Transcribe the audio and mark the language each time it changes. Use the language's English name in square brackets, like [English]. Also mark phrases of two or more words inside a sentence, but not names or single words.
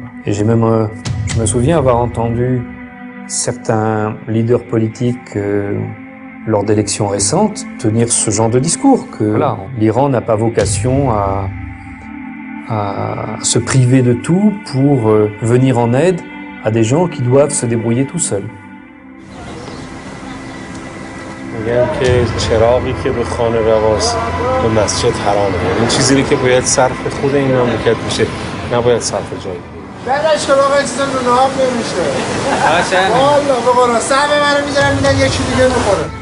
[French] Et j'ai même, je me souviens avoir entendu certains leaders politiques lors d'élections récentes tenir ce genre de discours que voilà, l'Iran n'a pas vocation à se priver de tout pour venir en aide à des gens qui doivent se débrouiller tout seuls. [Persian] میگن که چراغی که به خانه رواست به مسجد حرامه، این چیزی که باید صرف خود این مملکت میشه، نباید صرف جایی. بعدش چراغ چیزا رو ناب نمیشه. والله به قرآن صاحب منو میذارن میدن یکی دیگه میخوره.